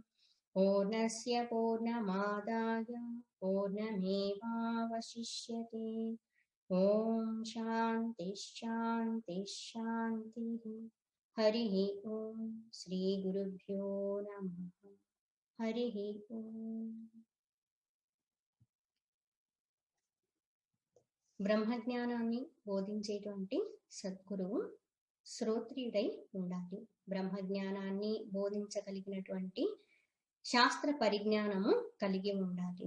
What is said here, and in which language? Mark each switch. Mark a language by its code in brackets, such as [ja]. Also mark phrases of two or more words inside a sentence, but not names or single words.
[sa] पूर्णस्य पूर्णमादाय पूर्णमेवावशिष्यते. ॐ शान्ति शान्ति शान्ति. हरिः ॐ. श्री गुरुभ्यो नमः. हरिः ॐ. [te] బ్రహ్మజ్ఞానాన్ని బోధించేటువంటి సద్గురువు శ్రోత్రియుడై ఉండాలి. బ్రహ్మజ్ఞానాన్ని బోధించగలిగినటువంటి శాస్త్ర పరిజ్ఞానము కలిగి ఉండాలి.